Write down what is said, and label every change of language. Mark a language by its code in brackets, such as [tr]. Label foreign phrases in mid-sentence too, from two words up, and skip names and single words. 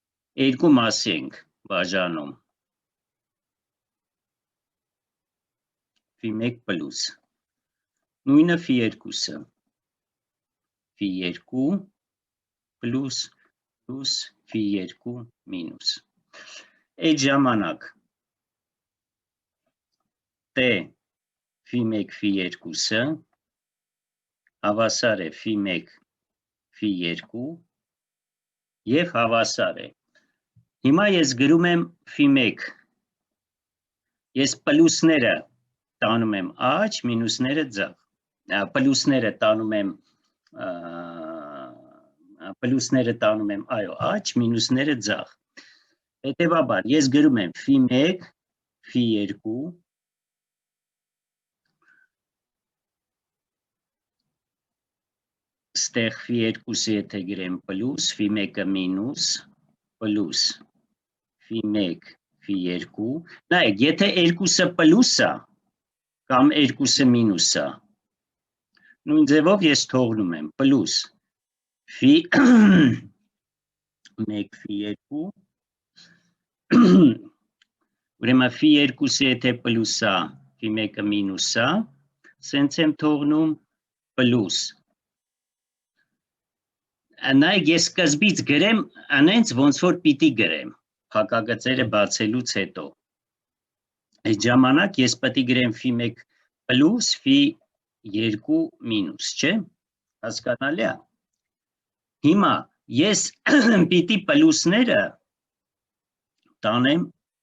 [hy] երկու մասի ենք բաժանում φ1 պլուս նույնը φ2-ը φ2 պլուս φ2 մինուս այդ ժամանակ T φ1 φ2-ը հավասար է φ1 φ2 եւ հավասար է հիմա ես գրում եմ φ1 ես պլուսները տանում եմ աջ մինուսները ձախ պլուսները տանում եմ այո աջ մինուսները ձախ հետեւաբար ես գրում եմ φ1 φ2 ստեղ φ2-ը եթե գրեմ պլուս φ1-ը մինուս պլուս φ1 φ2 նայեք եթե երկուսը պլուս է կամ երկուսը մինուս է նույն ձևով ես թողնում եմ պլուս φ1 φ2 ուրեմն φ2-ը եթե պլուս է φ1-ը մինուս է սենց եմ թողնում պլուս նայեք ես սկզբից գրեմ անենց ոնց որ պիտի գրեմ փակագծերը բացելուց հետո այդ ժամանակ ես պետք է գրեմ φ1 պլուս φ2 մինուս չէ հասկանալի է հիմա ես պիտի պլուսները տանեմ